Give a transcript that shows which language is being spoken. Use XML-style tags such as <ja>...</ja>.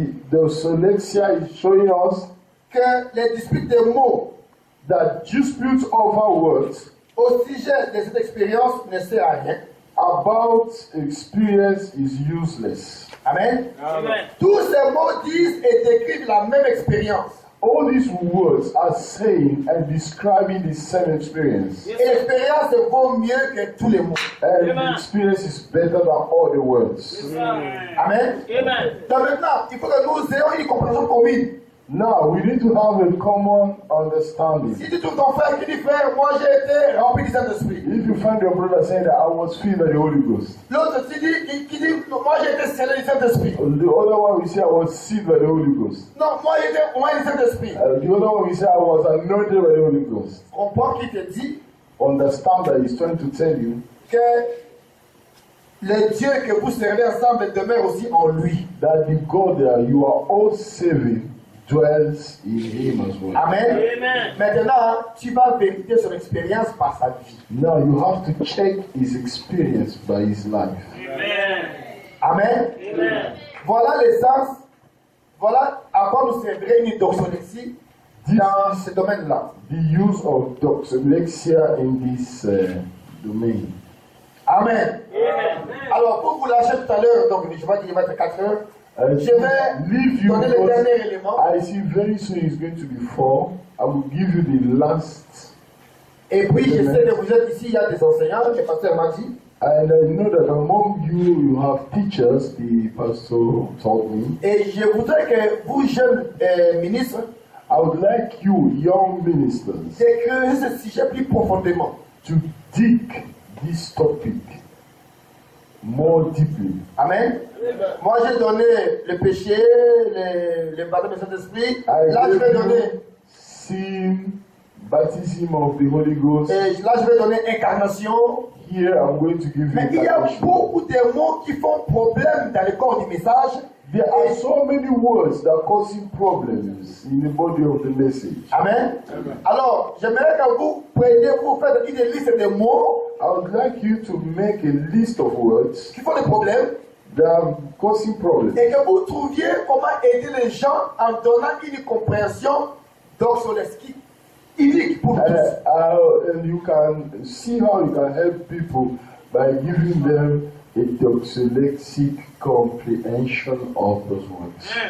<en>doxolexia is showing us</en> <fr>que les disputes de mots</fr> <en>that disputes over words</en> <fr>au sujet de cette expérience ne sert à rien.</fr> <en>about experience is useless. Amen. Amen.</en> <fr>Tous ces mots disent et décrivent la même expérience.</fr> <en>All these words are saying and describing the same experience. Yes,</en> <fr>Et</fr> <en>sir.</en> <fr>l'expérience vaut mieux que tous les mots.</fr> <en>And Amen. the experience is better than all the words. Yes, sir. Amen. Amen.</en> <fr>Donc maintenant, il faut que nous ayons une compréhension commune.</fr> <en>Now we need to have a common understanding.</en> <fr>Si tu trouves ton frère qui dit, frère, moi j'ai été rempli du Saint-Esprit.</fr> <en>If you find your brother saying that I was filled by the Holy Ghost,</en> <fr>L'autre qui dit, moi j'ai été scellé du Saint-Esprit.</fr> <en>the other one will say I was sealed by the Holy Ghost.</en> <fr>Non, moi j'ai été oint du Saint-Esprit.</fr> <en>The other one will say I was anointed by the Holy Ghost.</en> <fr>Comprends qu'il te dit</fr> <en>Understand that he's trying to tell you</en> <fr>que le Dieu que vous servez ensemble demeure aussi en lui.</fr> <en>that the God that you are all saving dwells in him as well. Amen. Amen.</en> <fr>Maintenant, tu vas vérifier son expérience par sa vie.</fr> <en>Now you have to check his experience by his life. Amen. Amen. Amen.</en> <fr>Voilà l'essence, voilà à quoi nous servirait une doxolexie dans ce domaine-là.</fr> <en>The use of doxolexia in this domain. Amen. Amen.</en> <fr>Alors, pour vous lâcher tout à l'heure, donc je vois qu'il va être 4 heures, je vais</fr> <en>Leave you</en> <fr>donner le</fr> <en>because</en> <fr>dernier élément.</fr> <en>I see very soon it's going to be 4. I will give you the last.</en> <fr>Et puis, je sais que vous êtes ici, il y a des enseignants, le pasteur m'a dit.</fr> <en>And I know that among you, you have teachers, the pastor told me.</en> <fr>Et je voudrais que vous, jeunes ministres,</fr> <en>I would like you, young ministers,</en> <fr>d'écrire ce sujet plus profondément.</fr> <en>to dig this topic more deeply. Amen.</en> <fr>Moi, j'ai donné le péché, le baptême du Saint-Esprit. Là, je vais donner,</fr> <en>Sin, baptism of the Holy Ghost.</en> <fr>et là, je vais donner incarnation.</fr> <en>Here I'm going to give</en> <fr>Mais</fr> <en>you</en> <fr>il y a</fr> <en>incarnation.</en> <fr>beaucoup de mots qui font problème dans le corps du message.</fr> <en>There are so many words that are causing problems in the body of the message. Amen.</en> <fr>Alors, j'aimerais que vous preniez, vous faites une liste de mots</fr> <en>I would like you to make a list of words</en> <fr>qui font des problèmes</fr> <en>that are causing problems.</en> <fr>et que vous trouviez comment aider les gens en donnant une compréhension doxolesque unique pour tous.</fr> <en>And you can see how you can help people by giving them a doxolexic comprehension of those words.</en>